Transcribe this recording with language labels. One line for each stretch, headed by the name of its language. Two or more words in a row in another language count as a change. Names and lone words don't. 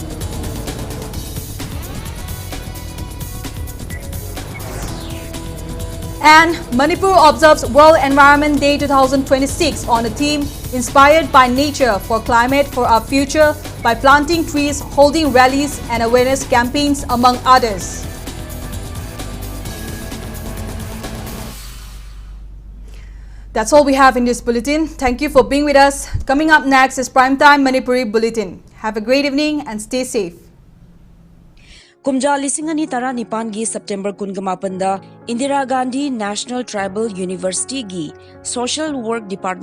English: And Manipur observes World Environment Day 2026 on a theme inspired by nature for climate for our future by planting trees, holding rallies and awareness campaigns among others. That's all we have in this bulletin. Thank you for being with us. Coming up next is Primetime Manipuri Bulletin. Have a great evening and stay safe.
Manipuri: Kumja Lisingani Tara Nipangi September Kungamapanda Indira Gandhi National Tribal University Gi Social Work Department